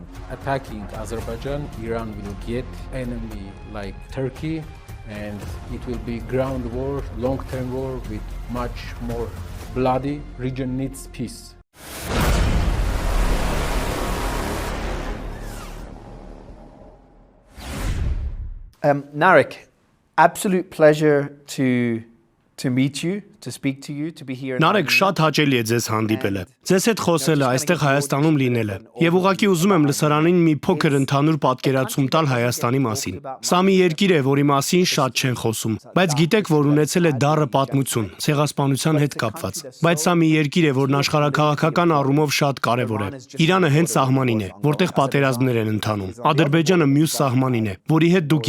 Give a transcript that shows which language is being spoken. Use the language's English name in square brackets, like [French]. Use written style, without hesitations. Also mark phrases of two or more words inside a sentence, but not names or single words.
[English] Attacking Azerbaijan, Iran will get enemy like Turkey, and it will be ground war, long-term war with much more bloody. Region needs peace. Narek, absolute pleasure to meet you, to speak to you, to be here. [Armenian] Նարեկ, շատ հաճելի է ձեզ հանդիպելը։ Ձեզ հետ խոսելը, այստեղ Հայաստանում լինելը։ Եվ ուղղակի ուզում եմ լսարանին մի փոքր ընդհանուր պատկերացում տալ Հայաստանի մասին։ Սա մի երկիր է, որի մասին շատ չեն խոսում, բայց գիտեք, որ ունեցել է դառը պատմություն, ցեղասպանության հետ կապված։ Բայց սա մի երկիր է, որն աշխարհաքաղաքական առումով շատ կարևոր է։ Իրանը հենց սահմանին է, որտեղ պատերազմներ են ընթանում։ Ադրբեջանը մյուս սահմանին է, որի հետ դուք